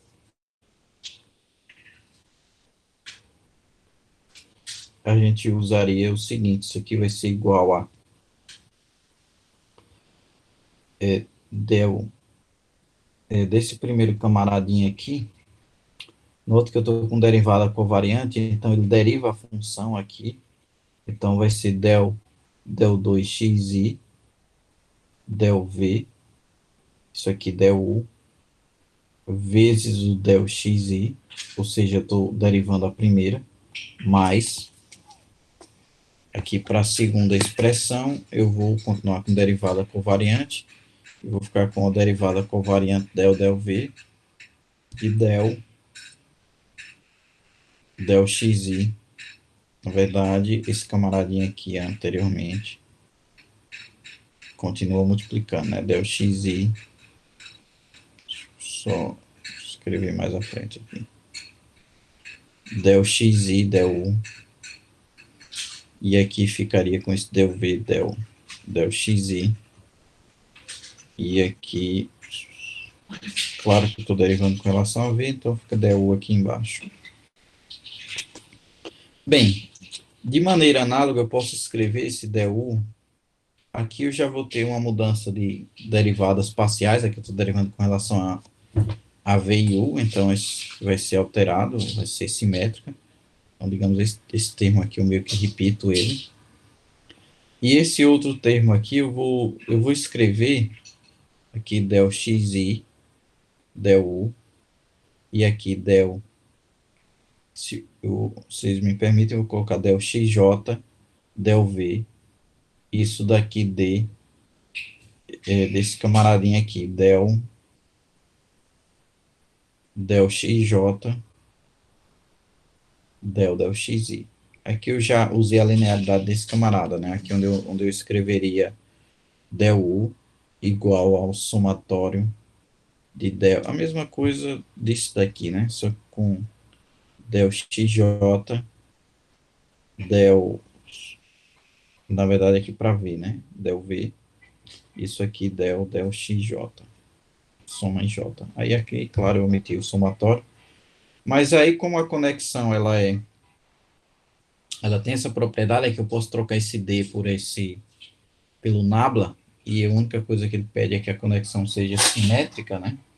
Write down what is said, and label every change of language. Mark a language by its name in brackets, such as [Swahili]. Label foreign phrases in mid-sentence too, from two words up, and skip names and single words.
[Portuguese] A gente usaria o seguinte, isso aqui vai ser igual a del desse primeiro camaradinho aqui. Note que eu estou com derivada covariante, então ele deriva a função aqui. Então vai ser del 2xi, del v, isso aqui del u, vezes o del xi, ou seja, eu estou derivando a primeira, mais, aqui para a segunda expressão, eu vou continuar com derivada covariante, eu vou ficar com a derivada covariante del v, e del xi. Na verdade, esse camaradinho aqui anteriormente continua multiplicando, né? Del xi, só escrever mais à frente aqui. Del xi, del u, e aqui ficaria com esse del v, del xi, e aqui, claro que eu estou derivando com relação a v, então fica del u aqui embaixo. Bem, de maneira análoga, eu posso escrever esse del u. Aqui eu já vou ter uma mudança de derivadas parciais, aqui eu estou derivando com relação a V e U, então isso vai ser alterado, vai ser simétrica. Então, digamos, esse termo aqui eu meio que repito ele. E esse outro termo aqui eu vou escrever aqui del xi, del u, e aqui del, se vocês me permitem, eu vou colocar del xj, del v, isso daqui desse camaradinho aqui, del xj, del xi. Aqui eu já usei a linearidade desse camarada, né? Aqui onde eu escreveria del u igual ao somatório de del, a mesma coisa disso daqui, né? Só com del xj, del, na verdade aqui para v, né? Del v, isso aqui del xj, soma em j. Aí aqui, claro, eu omiti o somatório, mas aí como a conexão ela tem essa propriedade é que eu posso trocar esse d pelo nabla, e a única coisa que ele pede é que a conexão seja simétrica, né?